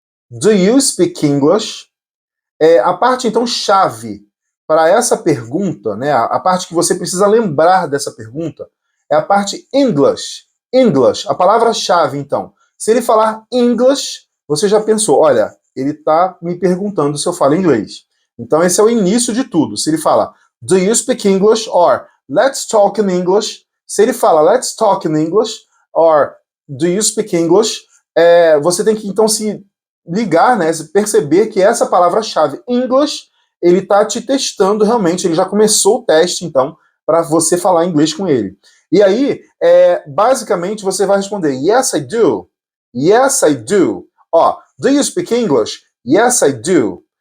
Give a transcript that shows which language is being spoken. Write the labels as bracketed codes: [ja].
[en] Do you speak English? [pt] A parte, então, chave para essa pergunta, né, a parte que você precisa lembrar dessa pergunta, é a parte English. English, a palavra-chave, então. Se ele falar English, você já pensou, olha, ele está me perguntando se eu falo inglês. Então esse é o início de tudo. Se ele fala, [en] do you speak English? Or, let's talk in English. [pt] Se ele fala, [en] let's talk in English, or, do you speak English? [pt] Você tem que então se ligar, né, se perceber que essa palavra-chave, English, ele está te testando realmente, ele já começou o teste, então, para você falar inglês com ele. E aí, basicamente, você vai responder, [en] yes, I do. Yes, I do. Ó, do you speak English? Yes, I do.